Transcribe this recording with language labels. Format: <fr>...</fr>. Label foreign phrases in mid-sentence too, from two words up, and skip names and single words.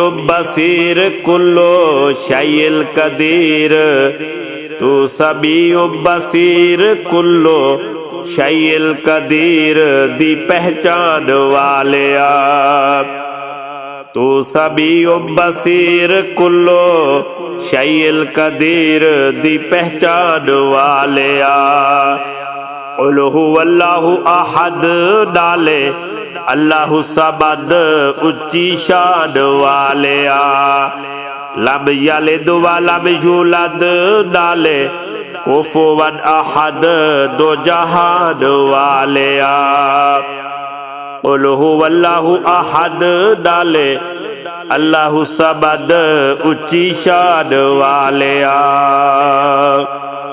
<ar>بصير كل شيء قدير, तू سميع بصير كل شيء قدير</ar> <pa>دی پہچان والے آپ,</pa> <ar>तू سميع بصير كل شيء قدير</ar> <pa>دی پہچان والے آ.</pa> <ar>قل هو الله أحد डाले الله الصمد</ar> <pa>اچی شان والے آ,</pa> <ar>لم يلد ولم يولد डाले كفوا أحد</ar> <pa>دو جہان والے آ.</pa> <ar>قل هو الله أحد डाले الله الصمد</ar> <pa>اچی شان والے آ.</pa>